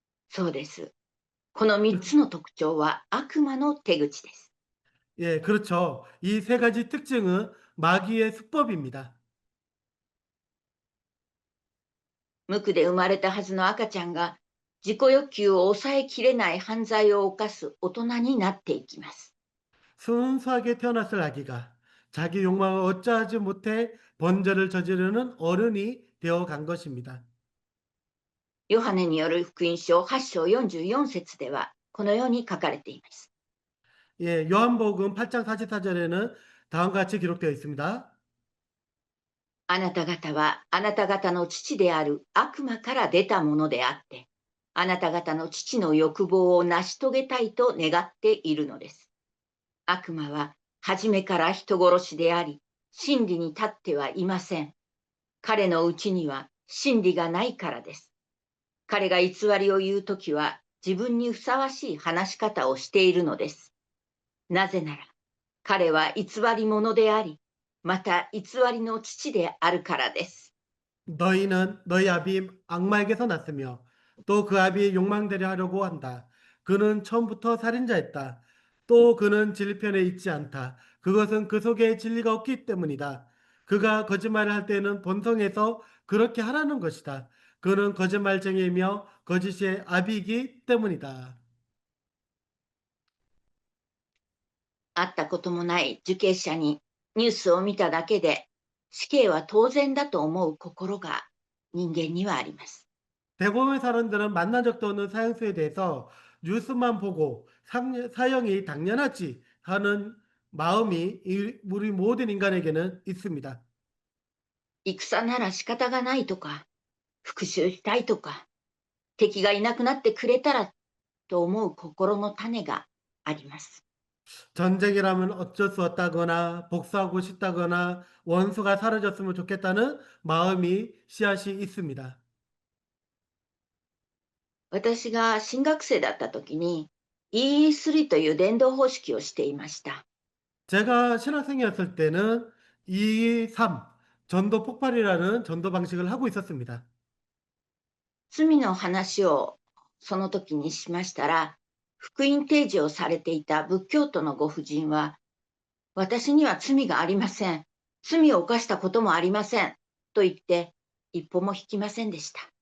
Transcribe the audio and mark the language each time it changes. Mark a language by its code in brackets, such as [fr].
[ja] そうです。この3つの特徴は悪魔の手口です。 [ko] 예, 그렇죠. 이 세 가지 특징은 마귀의 수법입니다. [ja] 無垢で生まれたはずの赤ちゃんが自己欲求を抑えきれない犯罪を犯す大人になっていきます。 [ko] 순수하게 태어났을 아기가 자기 욕망을 어찌하지 못해 번제를 저지르는 어른이 되어 간 것입니다. [ja] ヨハネによる福音書8章44節ではこのように書かれています。 [ko] 예, 요한복음 8장 44절에는 다음과 같이 기록되어 있습니다. [ja] あなた方はあなた方の父である悪魔から出たものであって、あなた方の父の欲望を成し遂げたいと願っているのです。悪魔は初めから人殺しであり、真理に立ってはいません。彼のうちには真理がないからです。彼が偽りを言うときは自分にふさわしい話し方をしているのです。なぜなら、彼は偽り者であり、また偽りの父であるからです。 [ko] 너희는 너희 아비 악마에게서 났으며 또 그 아비의 욕망대로 하려고 한다. 그는 처음부터 살인자였다. 또 그는 진리편에 있지 않다. 그것은 그 속에 진리가 없기 때문이다. 그가 거짓말을 할 때는 본성에서 그렇게 하라는 것이다. 그는 거짓말쟁이이며 거짓의 아비이기 때문이다. [ja] 会ったこともない受刑者にニュースを見ただけで死刑は当然だと思う心が人間にはあります。 [ko] 대부분의 사람들은 만난 적도 없는 사형수에 대해서 뉴스만 보고 사형이 당연하지 하는 마음이 우리 모든 인간에게는 있습니다. [ja] 戦なら仕方がないとか、復讐したいとか、敵がいなくなってくれたらと思う心の種があります。 [ko] 전쟁이라면 어쩔 수 없다거나 복수하고 싶다거나 원수가 사라졌으면 좋겠다는 마음이 씨앗이 있습니다. [ja] 私が新学生だった時に EE3 という伝道方式をしていました。 [ko] 제가 신학생이었을 때는 2, 3 전도 폭발이라는 전도 방식을 하고 있었습니다. [ja] 罪の話をその時にしましたら、福音提示をされていた仏教徒のご婦人は、私には罪がありません。罪を犯したこともありません。と言って、一歩も引きませんでした。